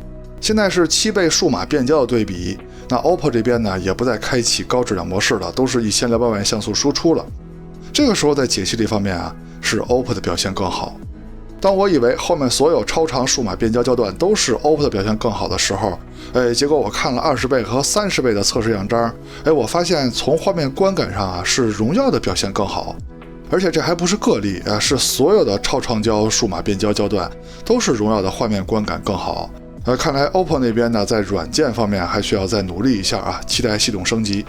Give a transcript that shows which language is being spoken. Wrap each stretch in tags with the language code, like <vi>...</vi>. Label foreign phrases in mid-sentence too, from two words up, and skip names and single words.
<zh>現在是7倍數碼變焦的對比，那 OPPO 這邊呢也不再開啟高質量模式了，都是1200萬像素輸出了。這個時候在解析力方面啊，是 OPPO 的表現更好。當我以為後面所有超长数碼变焦焦段都是 OPPO 的表现更好的时候，結果我看了20倍和30倍的测試樣張，我發現從畫面觀感上啊，是榮耀的表現更好。而且這還不是個例啊，是所有的超長焦數碼變焦焦段都是榮耀的畫面觀感更好。看來 OPPO 那邊呢，在軟件方面還需要再努力一下啊，期待系統升級。</zh>